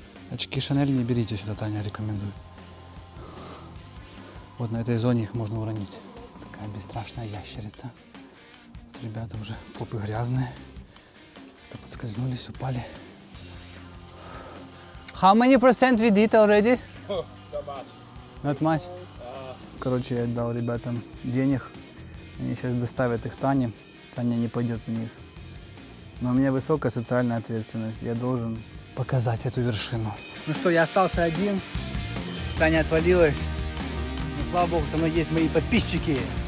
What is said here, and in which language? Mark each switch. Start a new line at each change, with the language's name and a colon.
Russian: Очки Шанель не берите сюда, Таня, рекомендую. Вот на этой зоне их можно уронить. Такая бесстрашная ящерица. Вот ребята уже попы грязные. Как-то подскользнулись, упали.
English: How many percent we did already? Not much.
Russian: Короче, я дал ребятам денег. Они сейчас доставят их Тане. Таня не пойдет вниз. Но у меня высокая социальная ответственность. Я должен показать эту вершину. Ну что, я остался один. Таня отвалилась. Но слава богу, со мной есть мои подписчики.